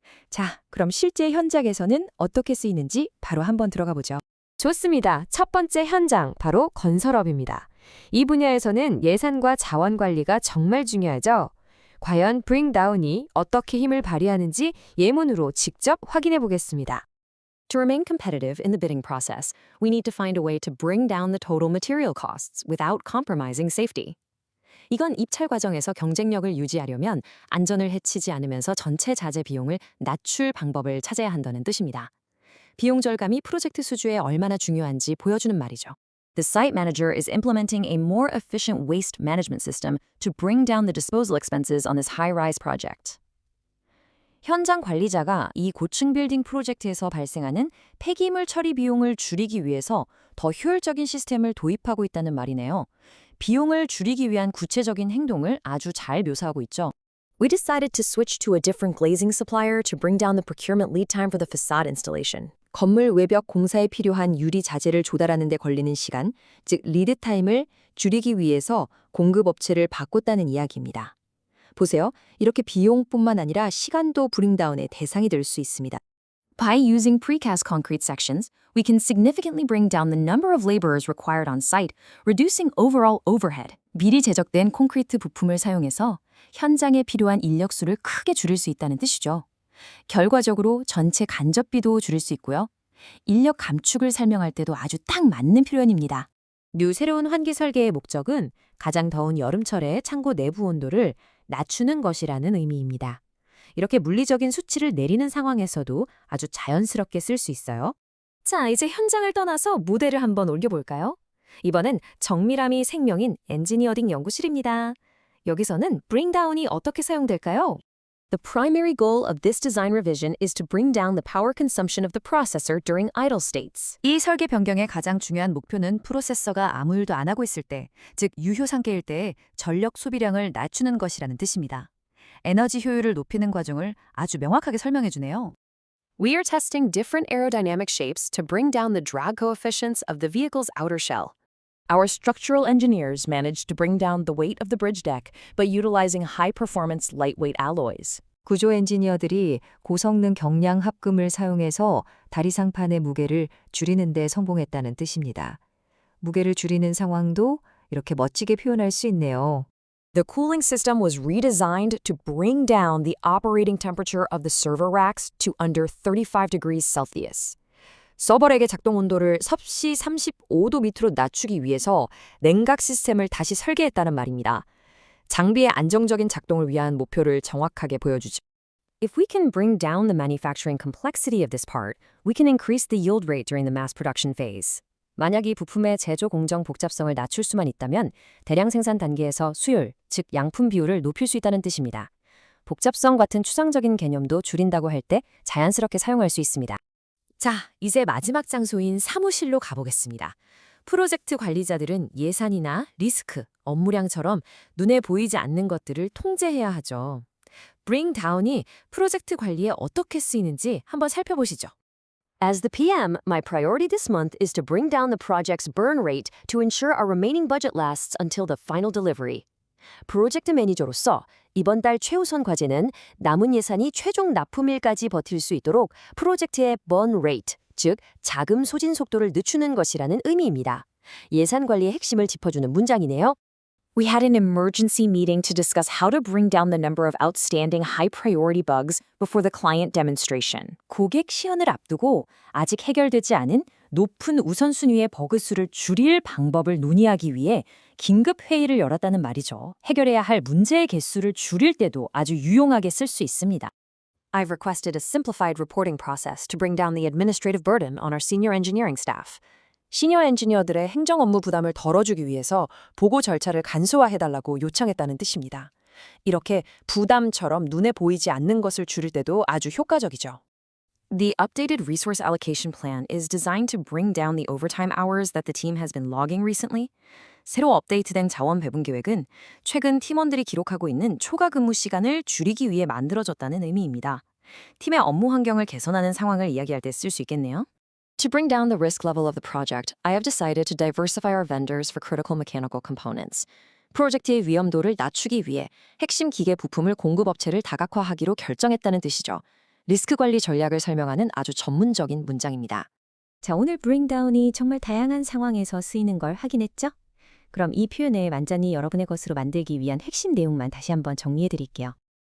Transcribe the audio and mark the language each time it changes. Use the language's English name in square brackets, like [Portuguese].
[Korean] 자, 그럼 실제 현장에서는 어떻게 쓰이는지 바로 한번 들어가 보죠. 좋습니다. 첫 번째 현장, 바로 건설업입니다. 이 분야에서는 예산과 자원 관리가 정말 중요하죠. 과연 bring down이 어떻게 힘을 발휘하는지 예문으로 직접 확인해 보겠습니다. [English] To remain competitive in the bidding process, we need to find a way to bring down the total material costs without compromising safety. [Korean] 이건 입찰 과정에서 경쟁력을 유지하려면 안전을 해치지 않으면서 전체 자재 비용을 낮출 방법을 찾아야 한다는 뜻입니다. 비용 절감이 프로젝트 수주에 얼마나 중요한지 보여주는 말이죠. [English] The site manager is implementing a more efficient waste management system to bring down the disposal expenses on this high-rise project. [Korean] 현장 관리자가 이 고층 빌딩 프로젝트에서 발생하는 폐기물 처리 비용을 줄이기 위해서 더 효율적인 시스템을 도입하고 있다는 말이네요. 비용을 줄이기 위한 구체적인 행동을 아주 잘 묘사하고 있죠. [English] We decided to switch to a different glazing supplier to bring down the procurement lead time for the facade installation. [Korean] 건물 외벽 공사에 필요한 유리 자재를 조달하는 데 걸리는 시간, 즉 리드 타임을 줄이기 위해서 공급 업체를 바꿨다는 이야기입니다. 보세요. 이렇게 비용뿐만 아니라 시간도 브링다운의 대상이 될 수 있습니다. [English] By using precast concrete sections, we can significantly bring down the number of laborers required on site, reducing overall overhead. [Korean] 미리 제작된 콘크리트 부품을 사용해서 현장에 필요한 인력 수를 크게 줄일 수 있다는 뜻이죠. 결과적으로 전체 간접비도 줄일 수 있고요. 인력 감축을 설명할 때도 아주 딱 맞는 표현입니다. 뉴 새로운 환기 설계의 목적은 가장 더운 여름철에 창고 내부 온도를 낮추는 것이라는 의미입니다. 이렇게 물리적인 수치를 내리는 상황에서도 아주 자연스럽게 쓸 수 있어요. 자, 이제 현장을 떠나서 무대를 한번 올려볼까요? 이번엔 정밀함이 생명인 엔지니어링 연구실입니다. 여기서는 bring down이 어떻게 사용될까요? [English] The primary goal of this design revision is to bring down the power consumption of the processor during idle states. [Korean] 이 설계 변경의 가장 중요한 목표는 프로세서가 아무 일도 안 하고 있을 때, 즉 유효 상태일 때 전력 소비량을 낮추는 것이라는 뜻입니다. 에너지 효율을 높이는 과정을 아주 명확하게 설명해 주네요. [English] We are testing different aerodynamic shapes to bring down the drag coefficients of the vehicle's outer shell. Our structural engineers managed to bring down the weight of the bridge deck by utilizing high-performance lightweight alloys. [Korean] 구조 엔지니어들이 고성능 경량 합금을 사용해서 다리 상판의 무게를 줄이는 데 성공했다는 뜻입니다. 무게를 줄이는 상황도 이렇게 멋지게 표현할 수 있네요. [English] The cooling system was redesigned to bring down the operating temperature of the server racks to under 35 degrees Celsius. [Korean] 서버렉의 작동 온도를 섭씨 35도 밑으로 낮추기 위해서 냉각 시스템을 다시 설계했다는 말입니다. 장비의 안정적인 작동을 위한 목표를 정확하게 보여주죠. [English] If we can bring down the manufacturing complexity of this part, we can increase the yield rate during the mass production phase. [Korean] 만약 이 부품의 제조 공정 복잡성을 낮출 수만 있다면 대량 생산 단계에서 수율, 즉 양품 비율을 높일 수 있다는 뜻입니다. 복잡성 같은 추상적인 개념도 줄인다고 할 때 자연스럽게 사용할 수 있습니다. 자, 이제 마지막 장소인 사무실로 가보겠습니다. 프로젝트 관리자들은 예산이나 리스크, 업무량처럼 눈에 보이지 않는 것들을 통제해야 하죠. bring down이 프로젝트 관리에 어떻게 쓰이는지 한번 살펴보시죠. [English] As the PM, my priority this month is to bring down the project's burn rate to ensure our remaining budget lasts until the final delivery. [Korean] 프로젝트 매니저로서 이번 달 최우선 과제는 남은 예산이 최종 납품일까지 버틸 수 있도록 프로젝트의 burn rate, 즉 자금 소진 속도를 늦추는 것이라는 의미입니다. 예산 관리의 핵심을 짚어주는 문장이네요. [English] We had an emergency meeting to discuss how to bring down the number of outstanding high-priority bugs before the client demonstration. [Korean] 고객 시연을 앞두고 아직 해결되지 않은 높은 우선순위의 버그 수를 줄일 방법을 논의하기 위해 긴급 회의를 열었다는 말이죠. 해결해야 할 문제의 개수를 줄일 때도 아주 유용하게 쓸 수 있습니다. [English] I've requested a simplified reporting process to bring down the administrative burden on our senior engineering staff. [Korean] 시니어 엔지니어들의 행정 업무 부담을 덜어주기 위해서 보고 절차를 간소화해달라고 요청했다는 뜻입니다. 이렇게 부담처럼 눈에 보이지 않는 것을 줄일 때도 아주 효과적이죠. [English] The updated resource allocation plan is designed to bring down the overtime hours that the team has been logging recently. [Korean] 새로 업데이트된 자원 배분 계획은 최근 팀원들이 기록하고 있는 초과 근무 시간을 줄이기 위해 만들어졌다는 의미입니다. 팀의 업무 환경을 개선하는 상황을 이야기할 때 쓸 수 있겠네요. [English] To bring down the risk level of the project, I have decided to diversify our vendors for critical mechanical components. [Korean] 프로젝트의 위험도를 낮추기 위해 핵심 기계 부품을 공급업체를 다각화하기로 결정했다는 뜻이죠. 리스크 관리 전략을 설명하는 아주 전문적인 문장입니다. 자, 오늘 bring down이 정말 다양한 상황에서 쓰이는 걸 확인했죠? 그럼 이 표현을 완전히 여러분의 것으로 만들기 위한 핵심 내용만 다시 한번 정리해 드릴게요.